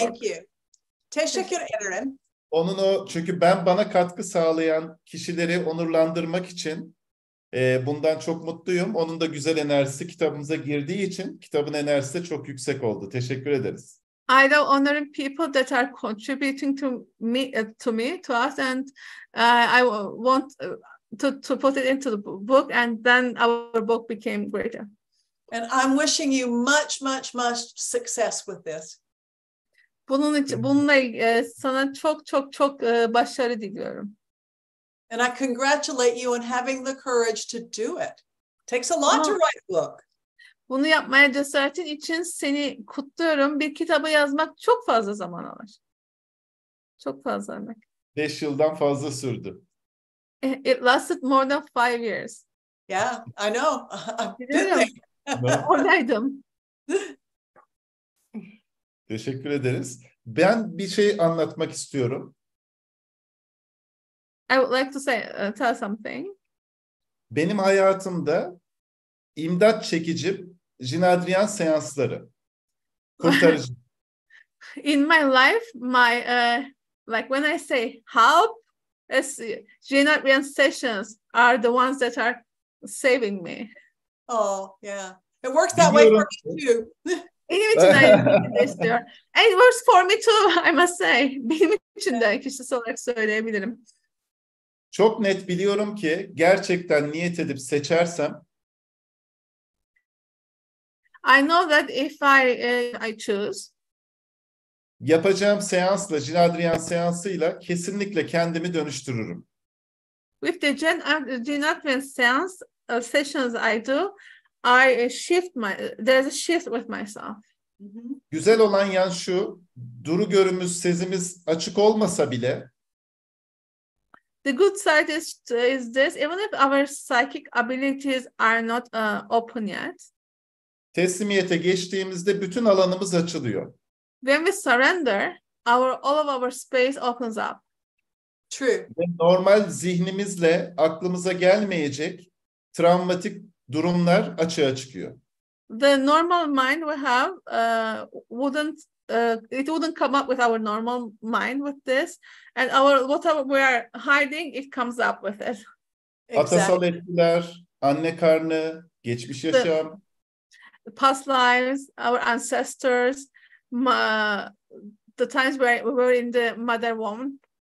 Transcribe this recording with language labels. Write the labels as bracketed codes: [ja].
[en] Thank you. [tr] Teşekkür ederim. Çünkü ben bana katkı sağlayan kişileri onurlandırmak için bundan çok mutluyum. Onun da güzel enerjisi kitabımıza girdiği için kitabın enerjisi de çok yüksek oldu. Teşekkür ederiz. [en] I love honoring people that are contributing to us, and I want to put it into the book, and then our book became greater. And I'm wishing you much, much, much success with this. [tr] Bununla sana çok başarı diliyorum. [en] And I congratulate you on having the courage to do it. Takes a lot to write a book. [tr] Bunu yapmaya cesaretin için seni kutluyorum. Bir kitabı yazmak çok fazla zaman alır. Çok fazla emek. 5 yıldan fazla sürdü. [en] It lasted more than 5 years. Yeah, I know. [tr] Biliyorum. Oradaydım. Teşekkür ederiz. Ben bir şey anlatmak istiyorum. [en] I would like to tell something. [tr] Benim hayatımda imdat çekicim Jean-Adrien seansları. Kurtarıcı. [en] In my life, like when I say help, Jean-Adrien sessions are the ones that are saving me. Oh, yeah. It works that way for me too. [tr] Benim için de aynı istiyor. [en] And it works for me too, I must say. [tr] Benim için de kişisel olarak söyleyebilirim. Çok net biliyorum ki gerçekten niyet edip seçersem [en] I know that if I choose, [tr] yapacağım seansla, Jean-Adrien seansıyla kesinlikle kendimi dönüştürürüm. [en] with the Jean-Adrien seance sessions I do, there's a shift with myself. [tr] Güzel olan yan şu, duru görümüz, sezimiz açık olmasa bile [en] The good side is this, even if our psychic abilities are not open yet, [tr] teslimiyete geçtiğimizde bütün alanımız açılıyor. [en] when we surrender, all of our space opens up. True. [tr] Ve normal zihnimizle aklımıza gelmeyecek travmatik durumlar açığa çıkıyor. [en] The normal mind we have wouldn't come up with our normal mind with this, and whatever we are hiding, it comes up with it. [tr] Atasal etkiler, anne karnı, geçmiş yaşam. [en] Past lives, our ancestors, the times where we were in the mother womb.